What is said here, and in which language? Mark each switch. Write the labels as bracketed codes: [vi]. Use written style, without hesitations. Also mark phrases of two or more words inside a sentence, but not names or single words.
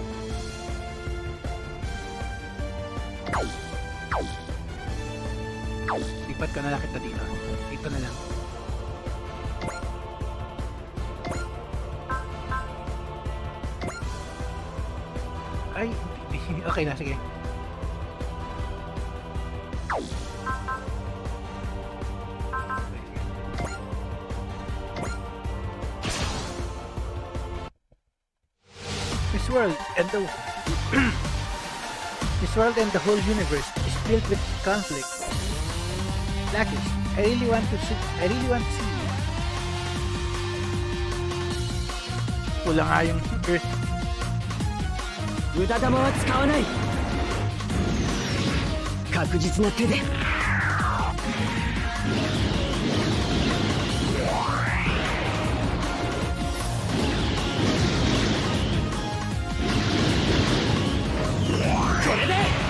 [tl] Lipat ka na lang kita dito. Ito na lang. Ay, Okay na, sige. [en] This world and the this world and the whole universe is filled with conflict. Blackish, I really want to see you. [tl] Kulang nga yung Earth. [ja] 無駄玉は使わない。確実な手で。これで。